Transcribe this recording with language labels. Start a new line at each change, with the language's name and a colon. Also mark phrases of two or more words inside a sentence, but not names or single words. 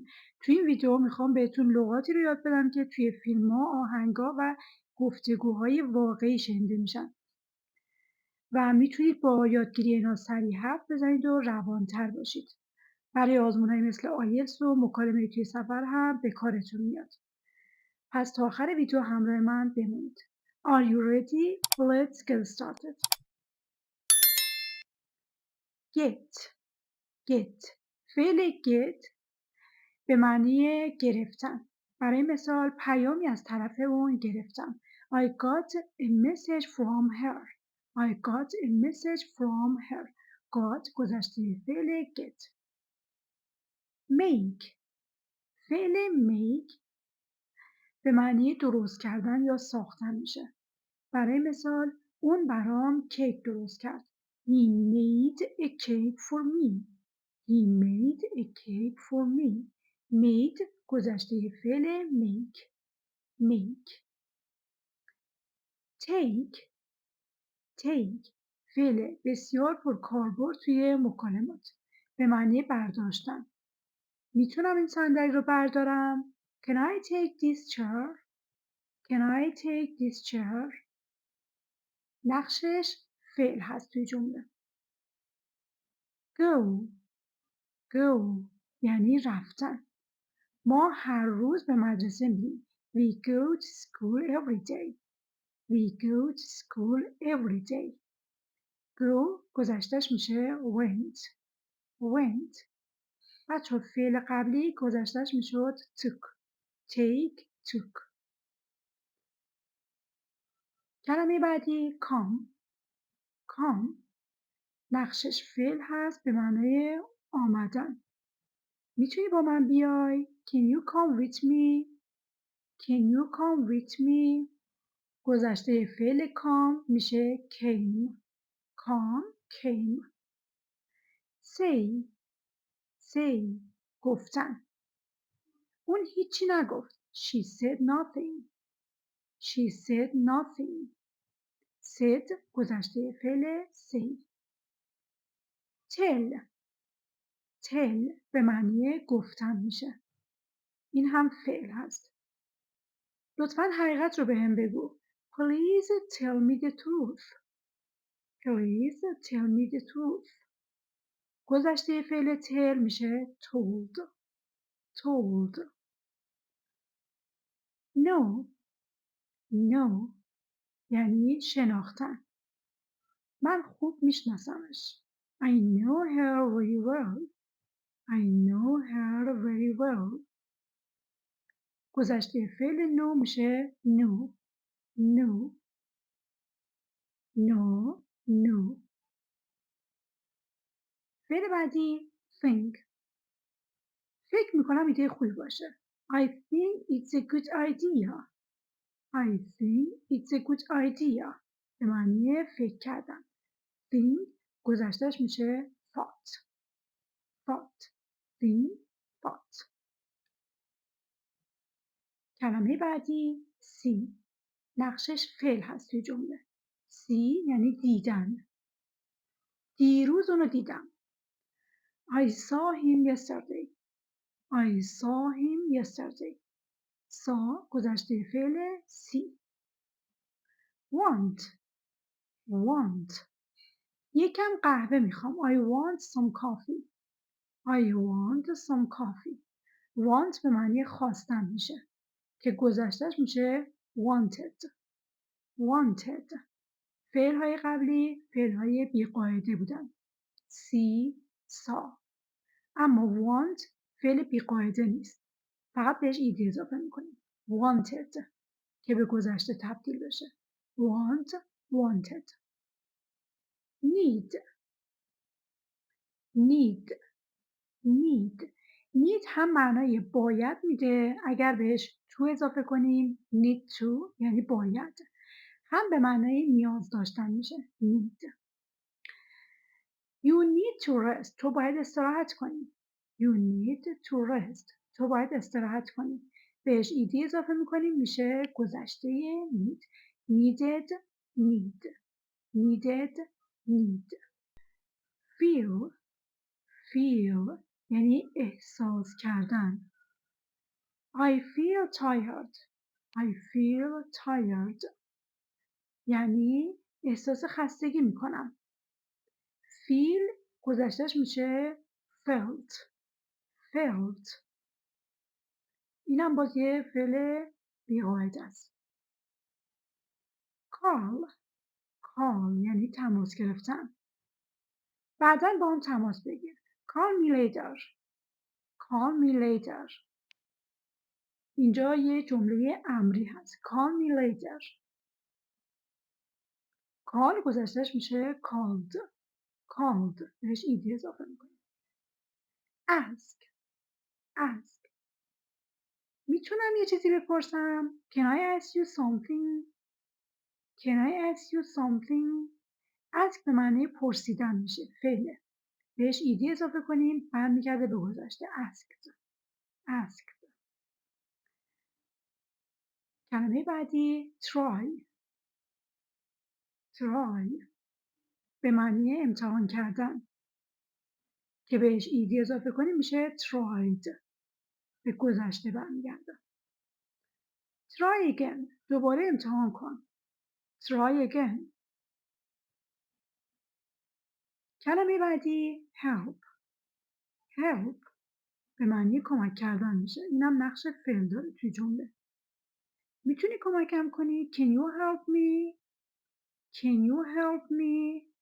Persian: توی این ویدیو میخوام بهتون لغاتی رو یاد بدم که توی فیلم‌ها، آهنگ‌ها و گفتگوهای واقعی شنیده میشن و میتونید با یادگیری اینا سریع حرف بزنید و روانتر باشید. برای آزمون‌های مثل آیلتس و مکالمه توی سفر هم به کارتون میاد. پس تا آخر ویدیو همراه من بمونید.
English: Are you ready? Let's get started. Get. Get.
Persian: فعل get به معنی گرفتن. برای مثال پیامی از طرف اون گرفتم.
English: I got a message from her. I got a message from her.
Persian: got گذشته فعل get. Make. فعل make به معنی درست کردن یا ساختن میشه. برای مثال اون برام کیک درست کرد.
English: He made a cake for me. He made a cake for me.
Persian: Made گذشته فعل make.
English: Make. Take.
Persian: Take فعل بسیار پرکاربرد توی مکالمات به معنی برداشتن. میتونم این صندلی رو بردارم؟
English: Can I take this chair? Can I take this chair?
Persian: نقشش فعل هست توی جمله.
English: Go. Go
Persian: یعنی رفتن. ما هر روز به مدرسه میریم.
English: We go to school every day. We go to school every day.
Persian: Go گذشتش میشه went.
English: Went.
Persian: بچه فعل قبلی گذشتش میشد took.
English: Take, took.
Persian: کلمه بعدی come. Come نقشش فعل هست به معنای آمدن. میتونی با من بیای؟
English: Can you come with me? Can you come with me?
Persian: گذشته فعل come میشه came.
English: Come, came. Say.
Persian: Say گفتن. اون هیچی نگفت.
English: She said nothing. She said nothing.
Persian: said گذشته فعل say.
English: Tell. Tell
Persian: به معنی گفتن میشه. این هم فعل هست. لطفاً حقیقت رو به هم بگو.
English: Please tell me the truth. Please tell me the truth.
Persian: گذشته فعل tell میشه told.
English: Told. Know.
Persian: Know یعنی شناختن. من خوب میشناسمش.
English: I know her very well. I know her very well.
Persian: گذشته فعل know میشه know.
English: Know. Know. Know.
Persian: فعل بعدی think. فکر میکنم ایده خوبی باشه.
English: I think it's a good idea. I think it's a good idea.
Persian: به معنی فکر کردن. think گذشتهش میشه thought.
English: Thought. think. Thought.
Persian: کلمه بعدی see. نقشش فعل هست توی جمله. see یعنی دیدن. دیروز اونو دیدم.
English: I saw him yesterday. I saw him yesterday. saw
Persian: گذشته فعل
English: see. want. Want.
Persian: یکم قهوه میخوام.
English: I want some coffee. I want some coffee.
Persian: want به معنی خواستن میشه که گذشتهش میشه wanted.
English: Wanted.
Persian: فعل های قبلی فعل های بیقاعده بودن.
English: see, saw.
Persian: اما want فعل بیقاعده نیست. فقط بهش ایدی اضافه میکنیم. wanted که به گذشته تبدیل بشه.
English: want, wanted. need need need need
Persian: هم معنای باید میده اگر بهش to اضافه کنیم
English: need to
Persian: یعنی باید، هم به معنای نیاز داشتن میشه need.
English: You need to rest.
Persian: تو باید استراحت کنی.
English: You need to rest.
Persian: تو باید استراحت کنی. بهش ایدی اضافه میکنیم میشه گذشته need.
English: Needed need. Needed need. Feel feel
Persian: یعنی احساس کردن.
English: I feel tired. I feel tired
Persian: یعنی احساس خستگی میکنم. feel گذشتهش میشه felt. felt اینم باز یه فعل بی‌قاعده است.
English: call call
Persian: یعنی تماس گرفتن. بعداً با هم تماس بگیر.
English: call me later. call me later
Persian: اینجا یه جمله امری هست.
English: call me later. call
Persian: گذشتهش میشه
English: called.
Persian: called بهش ایدی اضافه میکنیم.
English: ask ask
Persian: میتونم یه چیزی بپرسم؟
English: Can I ask you something? Can I ask you something?
Persian: ask به معنی پرسیدن میشه. فعله. بهش ایدی اضافه کنیم برمیگرده به گذشته.
English: asked asked.
Persian: کلمه بعدی
English: try try
Persian: به معنی امتحان کردن که بهش ایدی اضافه کنیم میشه tried. به گذشته برمیگرده.
English: try again
Persian: دوباره امتحان کن.
English: try again.
Persian: کلمه بعدی
English: help help
Persian: به معنی کمک کردن میشه. اینم نقش فعل داره توی جمله. میتونی کمکم کنی؟
English: Can you help me? Can you help me?